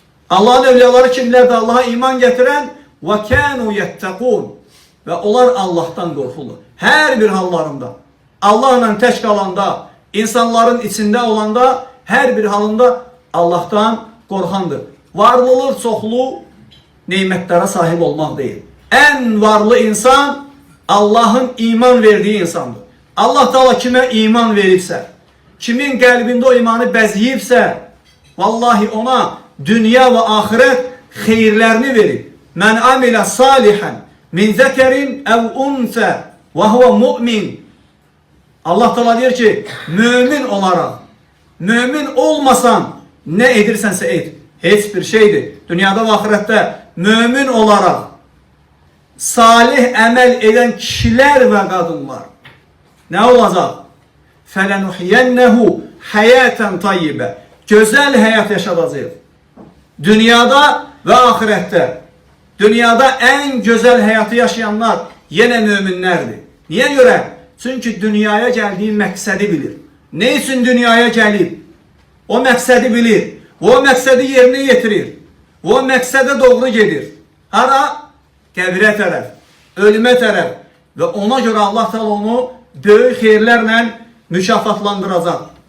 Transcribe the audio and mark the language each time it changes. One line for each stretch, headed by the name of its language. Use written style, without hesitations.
Azerbaijani: Allah'ın övliyaları kimlərdir? Allah'a iman gətirən və
Arabic: kanu yettaqun.
Azerbaijani: Və onlar Allah'tan qorxurlar. Hər bir hallarında, Allah'la tək qalanda, insanların içində olanda, hər bir halında Allah'tan qorxandır. Varlılar çoxlu neymətlərə sahib olmaq deyil. Ən varlı insan Allah'ın iman verdiği insandır. Allah Teala kime iman veribsə, kimin qəlbində o imanı bəziyibsə, vallahi ona dünya ve ahiret xeyirlərini verir.
Arabic: Mən amilə salihən min zəkərin əv unsə və huvə mu'min.
Azerbaijani: Allah Teala deyir ki, mümin olarak, mümin olmasan ne edirsənsə et. Heç bir şeydir. Dünyada ve ahirette mümin olarak salih əməl edən kişilər və qadınlar nə olacaq?
Arabic: Fələnuhiyyənəhu həyətən tayyibə.
Azerbaijani: Gözəl həyat yaşadacaq. Dünyada və ahirette.
Turkish: Dünyada en güzel hayatı yaşayanlar yine müminlerdir. Niye göre?
Azerbaijani: Çünkü dünyaya geldiği məqsədi bilir. Ne için dünyaya gelip? O məqsədi bilir. O məqsədi yerine getirir. O məqsədə doğru gedir. Hara? Qəbrə tərəf, ölümə tərəf. Ve ona göre Allah Teala onu böyük xeyirlərlə mükafatlandıracaq.